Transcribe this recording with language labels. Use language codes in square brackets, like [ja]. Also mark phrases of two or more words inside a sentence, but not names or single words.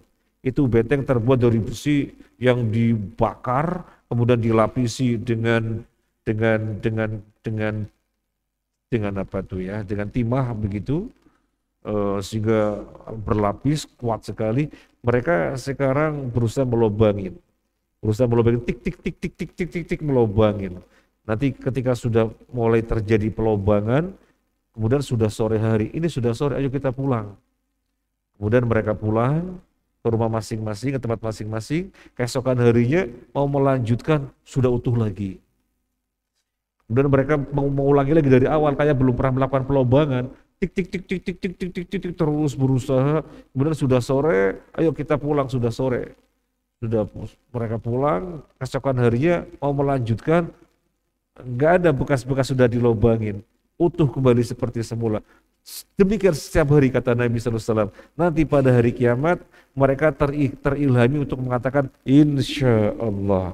[id] Itu benteng terbuat dari besi yang dibakar, kemudian dilapisi dengan apa tuh ya, dengan timah begitu. Sehingga berlapis kuat sekali. Mereka sekarang berusaha melobangin, tik tik tik tik tik tik tik tik melobangin. Nanti ketika sudah mulai terjadi pelobangan, kemudian sudah sore hari, ini sudah sore, ayo kita pulang. Kemudian mereka pulang ke rumah masing-masing, ke tempat masing-masing. Keesokan harinya mau melanjutkan, sudah utuh lagi. Kemudian mereka mau mengulangi lagi dari awal, kayak belum pernah melakukan pelobangan. Tik tik tik tik tik tik tik tik tik, terus berusaha. Kemudian sudah sore, ayo kita pulang, sudah sore. Sudah mereka pulang, keesokan harinya mau melanjutkan, nggak ada bekas-bekas sudah dilobangin, utuh kembali seperti semula. Demikian setiap hari kata Nabi SAW. Nanti pada hari kiamat mereka terilhami untuk mengatakan [ar] insya Allah.